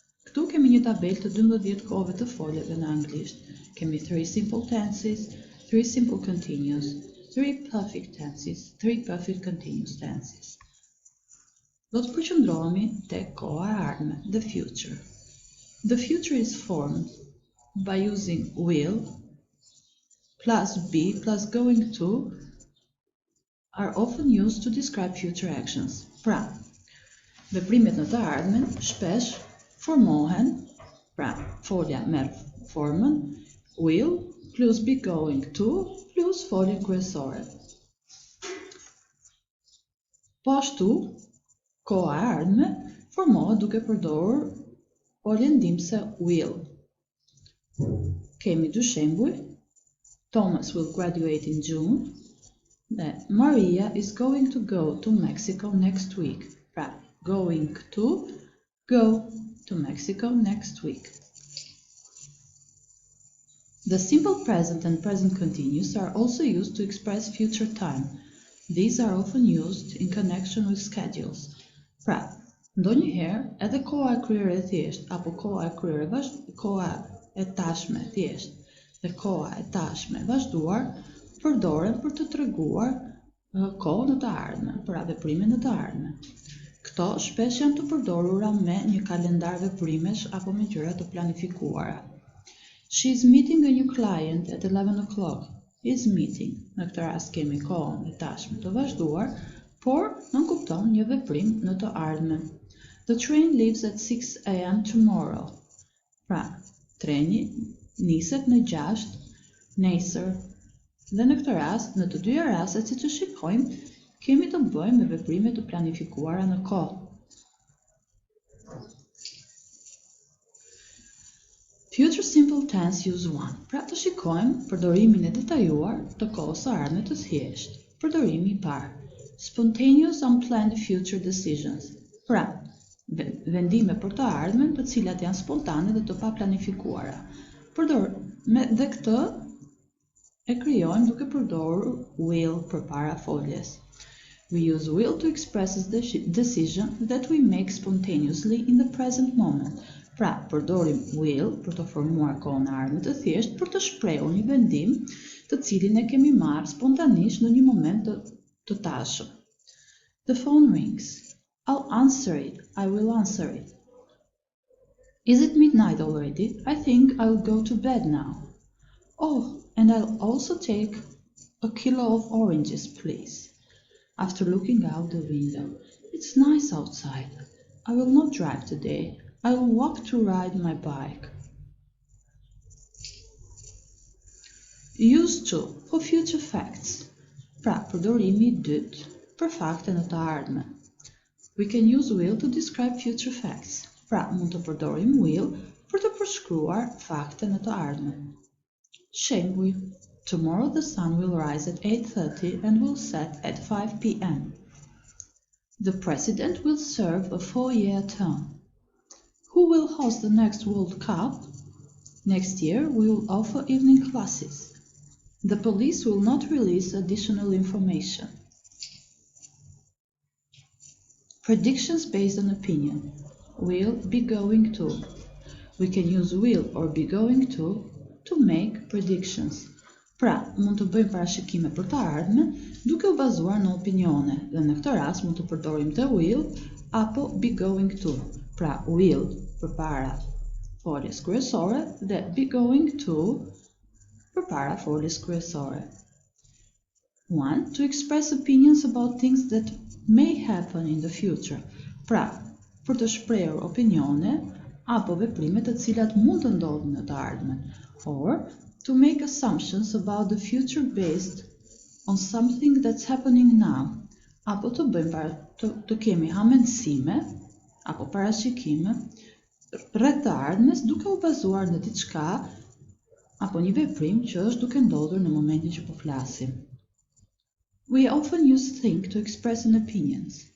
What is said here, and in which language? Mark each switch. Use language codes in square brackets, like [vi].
[sq] Këtu kemi një tabelë të 12 kohëve të foljeve në anglisht. [en] Kemi 3 simple tenses, 3 simple continuous, 3 perfect tenses, 3 perfect continuous tenses. [sq] Do të përqendrohemi tek koha e ardhme, [en] the future. The future is formed by using will plus be plus going to are often used to describe future actions. [sq] Pra, veprimet në të ardhmen shpesh formohen, pra folja merr formën will plus be going to plus foljen kryesore. Po ashtu, koha e ardhme formohet duke përdorur foljen ndihmëse will. Kemi dy shembuj. [en] Thomas will graduate in June dhe Maria is going to go to Mexico next week. Pra, going to go to Mexico next week. The simple present and present continuous are also used to express future time. These are often used in connection with schedules. [sq] Pra, ndonjëherë edhe koha e kryer e thjesht apo koha e kryer koha e tashme thjesht dhe koha e tashme vazhduar përdoren për të treguar kohën e të ardhmen, pra veprime në të ardhmen. Këto shpesh janë të përdorura me një kalendar veprimesh apo me gjëra të planifikuara. [en] She is meeting a new client at 11 o'clock. Is meeting. [sq] Në këtë rast kemi kohën e tashme të vazhduar, por nënkupton një veprim në të ardhmen. [en] The train leaves at 6 a.m. tomorrow. [sq] Pra, treni niset në 6 nesër. Dhe në këtë rast, në të dyja rastet, siç e shikojmë, kemi të bëjmë me veprime të planifikuara në kohë. [en] Future simple tense use 1. [sq] Pra të shikojmë përdorimin e detajuar të kohës së ardhme të thjeshtë. Përdorimi i parë. [en] Spontaneous unplanned future decisions. [sq] Pra, vendime për të ardhmen të cilat janë spontane dhe të paplanifikuara. Dhe këtë e krijojmë duke përdorur will përpara foljes. [en] We use will to express the decision that we make spontaneously in the present moment. [sq] Pra, përdorim will për të formuar kohën e ardhme të thjeshtë për të shprehur një vendim të cilin e kemi marrë spontanisht në një moment të tashëm. [en] The phone rings. I'll answer it. I will answer it. Is it midnight already? I think I'll go to bed now. Oh, and I'll also take a kilo of oranges, please. After looking out the window, it's nice outside. I will not drive today. I will walk to ride my bike. Use to for future facts. [sq] Pra, përdorimi i dytë për fakte në të ardhmen. [en] We can use will to describe future facts. [sq] Pra, mund të përdorim will për të përshkruar fakte në të ardhmen. [en] Shembuj: Tomorrow the sun will rise at 8:30 and will set at 5 p.m. The president will serve a 4-year term. Who will host the next World Cup? Next year we will offer evening classes. The police will not release additional information. Predictions based on opinion. Will be going to. We can use will or be going to make predictions. [sq] Pra, mund të bëjmë parashikime për të ardhmen duke u bazuar në opinione dhe në këtë rast mund të përdorim të will apo be going to. Pra, will përpara foljes kryesore dhe be going to përpara foljes kryesore. 1. [en] To express opinions about things that may happen in the future. [sq] Pra, për të shprehur opinione apo veprime të cilat mund të ndodhin në të ardhmen. [en] Or, to make assumptions about the future based on something that's happening now. [sq] Apo të bëjmë të kemi hamendësime apo parashikime rreth të ardhmes duke u bazuar në diçka apo një veprim që është duke ndodhur në momentin që po flasim. [en] We often use think to express an opinions.